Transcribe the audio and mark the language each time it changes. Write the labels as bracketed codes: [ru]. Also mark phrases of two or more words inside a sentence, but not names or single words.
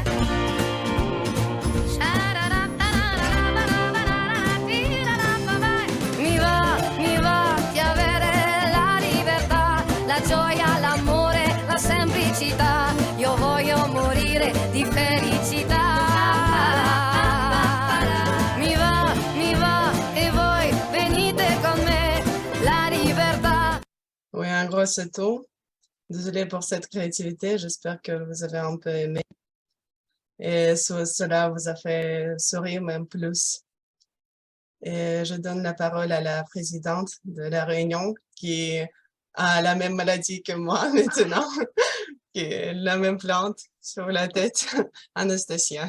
[it] Mi va di avere la libertà, la gioia, l'amore, la semplicità. Io voglio morire di felicità. Mi va, e voi venite con me, la libertà. [fr] Oui, un gros saut. Désolée pour cette créativité, j'espère que vous avez un peu aimé. Et cela vous a fait sourire même plus. Et je donne la parole à la présidente de la réunion qui a la même maladie que moi maintenant, qui est la même plante sur la tête, Anastasia.